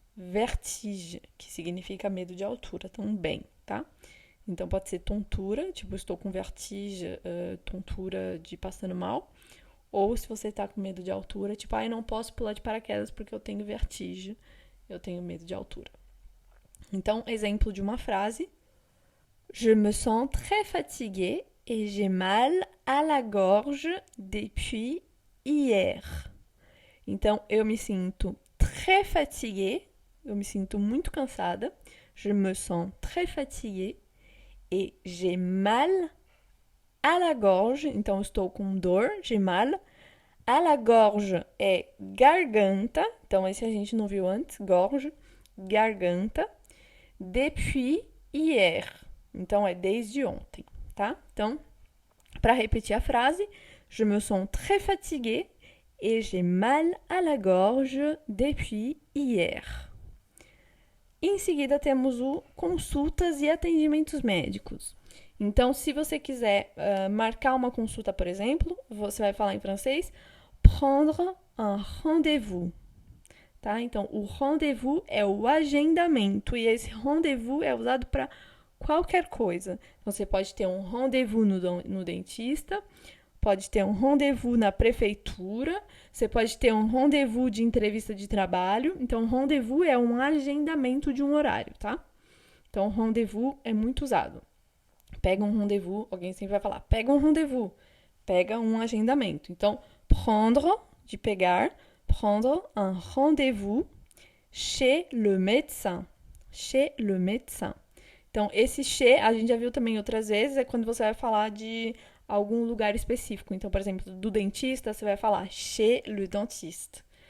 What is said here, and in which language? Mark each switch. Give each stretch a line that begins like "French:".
Portuguese: Vertige, que significa medo de altura também, tá? Então pode ser tontura, tipo, estou com vertigem, tontura de passando mal. Ou se você tá com medo de altura, tipo, ai, não posso pular de paraquedas porque eu tenho vertigem, eu tenho medo de altura. Então, exemplo de uma frase.
French: Je me sens très fatiguée et j'ai mal à la gorge depuis hier.
Portuguese: Então, eu me sinto
French: très fatiguée.
Portuguese: Eu me sinto muito cansada.
French: Je me sens très fatiguée. Et j'ai mal à la gorge.
Portuguese: Então, eu estou com dor,
French: j'ai mal. À la gorge
Portuguese: é garganta. Então, esse a gente não viu antes.
French: Gorge, garganta. Depuis hier.
Portuguese: Então, é desde ontem, tá? Então, para repetir a frase,
French: je me sens très fatiguée et j'ai mal à la gorge depuis hier.
Portuguese: Em seguida, temos o consultas e atendimentos médicos. Então, se você quiser marcar uma consulta, por exemplo, você vai falar em francês
French: prendre un rendez-vous.
Portuguese: Tá? Então, o rendez-vous é o agendamento e esse rendez-vous é usado para qualquer coisa. Então, você pode ter um rendez-vous no dentista, pode ter um rendez-vous na prefeitura, você pode ter um rendez-vous de entrevista de trabalho. Então, rendez-vous é um agendamento de um horário, tá? Então, rendez-vous é muito usado. Pega um rendez-vous, alguém sempre vai falar, pega um rendez-vous, pega um agendamento.
French: Então, prendre, de pegar, prendre un rendez-vous chez le médecin. Chez le médecin.
Portuguese: Então, esse chez, a gente já viu também outras vezes, é quando você vai falar de algum lugar específico. Então, por exemplo, do dentista, você vai falar
French: chez le dentiste.